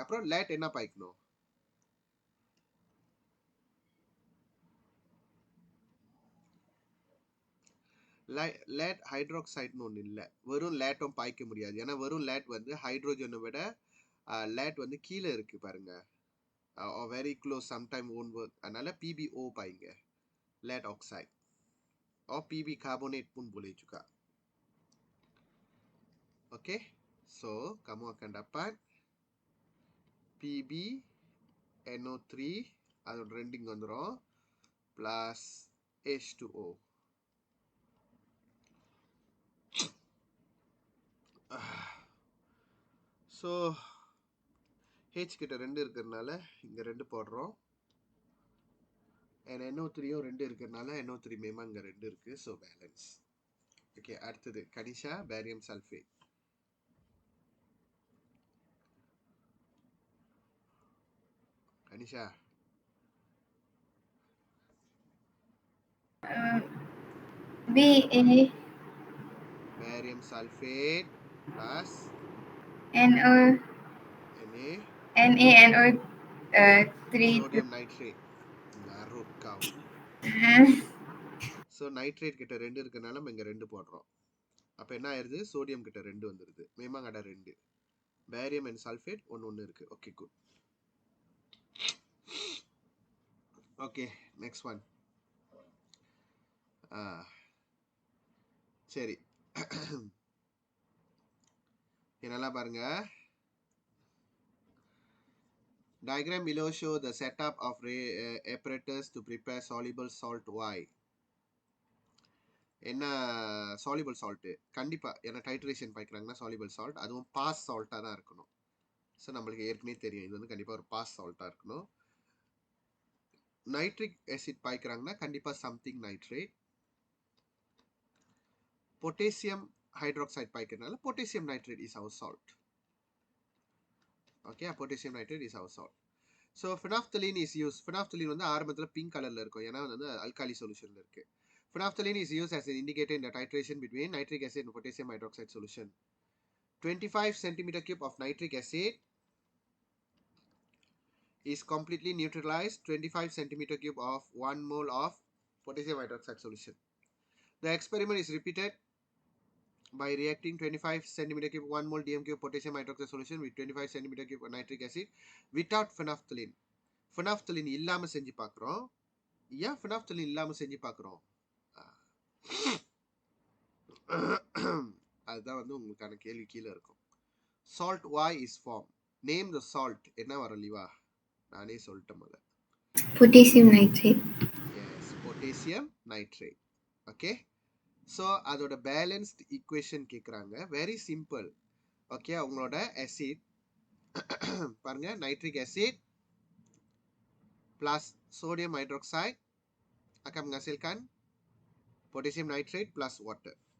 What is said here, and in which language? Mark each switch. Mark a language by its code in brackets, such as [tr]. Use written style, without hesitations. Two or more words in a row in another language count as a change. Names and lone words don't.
[ta] அப்புறம் லேட் என்ன பாய்க்கணும்? லேட் ஹைட்ராக்சைடுன்னு ஒன்று இல்லை. வெறும் லேட்டும் பாய்க்க முடியாது. ஏன்னா வெறும் லேட் வந்து ஹைட்ரோஜனை விட லேட் வந்து கீழே இருக்கு பாருங்க. [en] very close, sometime own work. [ta] அதனால PbO பாய்ங்க, [en] lead oxide. PB carbonate [ms] pun boleh juga. [en] Okay, so [ms] kamu akan dapat PbNO3 [ta] அதோட ரெண்டிங் வந்துடும் [ms] plus H2O. [ta] ஸோ H கிட்ட 2 இருக்கிறதுனால இங்கே 2 போடுறோம். அண்ட் NO3யும் 2 இருக்கிறதுனால NO3 மேமா இங்கே 2 இருக்கு. ஸோ பேலன்ஸ். ஓகே, அடுத்தது கனிஷா, [en] barium sulfate. [ta] கனிஷா, BA [en] barium sulfate plus NO NaNO3. sodium nitrate. [ms] Ngarut kau. [ta] ஸோ நைட்ரேட் கிட்ட 2 இருக்கனால நம்ம இங்கே 2 போடுறோம். அப்போ என்ன ஆயிடுது, சோடியம் கிட்ட 2 வந்துடுது, மேமாங்கடா 2. [en] barium and sulfate [ta] ஒன்று இருக்கு. [en] okay good. okay next one. [ta] சரி என்னெல்லாம் பாருங்க. [en] Diagram below show the setup of apparatus to prepare soluble salt Y. [ta] என்ன [en] soluble salt [ta] கண்டிப்பா ஏன்னா டைட்ரேஷன் பாய்க்கிறாங்கன்னா [en] soluble salt, [ta] அதுவும் பாஸ் சால்ட்டாக தான் இருக்கணும். ஸோ நம்மளுக்கு ஏற்கனவே தெரியும் இது வந்து கண்டிப்பாக ஒரு பாஸ் சால்ட்டாக இருக்கணும். [en] nitric acid [ta] பாய்க்கிறாங்கன்னா கண்டிப்பாக [en] something nitrate. potassium hydroxide பாய்க்கிறதுனால potassium nitrate is our salt. okay, potassium nitrate is our salt. so phenolphthalein is use. [ta] ஃபினாப்தலீன் வந்து ஆரம்பத்தில் பிங்க் கலரில் இருக்கும், ஏன்னா வந்து அல்காலி சொல்யூஷனில் இருக்கு. [en] Phenolphthalein is used as an indicator in the titration between nitric acid and potassium hydroxide solution. 25 centimeter cube of nitric acid is completely neutralized 25 centimeter cube of 1 mole of potassium hydroxide solution. The experiment is repeated by reacting 25 centimeter cube 1 mole DMQ potassium hydroxide solution with 25 centimeter cube of nitric acid without phenolphthalein. [ta] Phenolphthalein இல்லாம செஞ்சு பார்க்குறோம். ஏன் phenolphthalein இல்லாம செஞ்சு பார்க்குறோம்? அதுதான் வந்து உங்களுக்கான கேள்வி கீழே இருக்கும். [en] Salt Y is formed. Name the salt. [ta] என்ன வரும் லிவா? நானே சொல்லிட்டேன் முதல்ல. [en] Potassium nitrate. Yes, potassium nitrate. Okay. [ta] So அதோட [en] balanced equation [ta] கேட்குறாங்க. [en] very simple. okay, [ta] அவங்களோட ஆசிட் பாருங்க, [en] nitric acid plus sodium hydroxide [ms] akan menghasilkan [en] potassium nitrate plus water.